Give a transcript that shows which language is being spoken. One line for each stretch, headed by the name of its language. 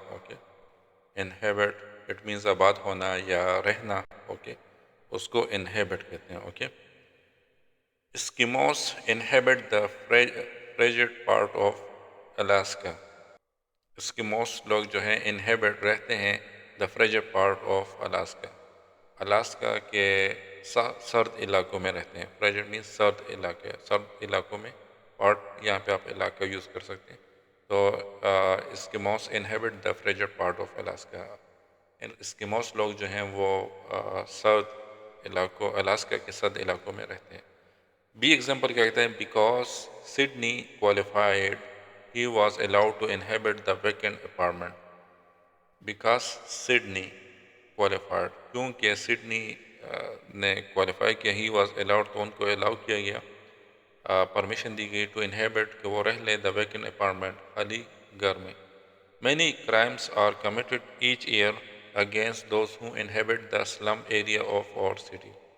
Urdu: Okay, inhibit it means آباد ہونا یا رہنا. اوکے, اس کو انہیبٹ کہتے ہیں.
English: Okay, Eskimos inhabit the frigid part of Alaska.
Urdu: اسکیموس لوگ جو ہیں انہیبٹ رہتے ہیں
English: the frigid part of Alaska,
Urdu: الاسکا کے سرد علاقوں میں رہتے ہیں. فریجڈ مینس سرد علاقے, سرد علاقوں میں پارٹ, یہاں پہ آپ علاقہ یوز کر سکتے ہیں.
English: تو Eskimos inhabit the frigid part of Alaska.
Urdu: اسکیموس لوگ جو ہیں وہ سرد علاقوں, الاسکا کے سرد علاقوں میں رہتے ہیں.
English: by example
Urdu: کیا کہتے ہیں,
English: Because Sydney qualified he was allowed to inhabit the vacant apartment. Because Sydney qualified,
Urdu: کیونکہ سڈنی نے کوالیفائی کیا,
English: he was allowed,
Urdu: تو ان کو الاؤ کیا گیا, پرمیشن دی گئی
English: to inhabit
Urdu: کہ وہ رہ لیں
English: the vacant apartment,
Urdu: خالی گھر میں.
English: Many crimes are committed each year against those who inhabit the slum area of our city.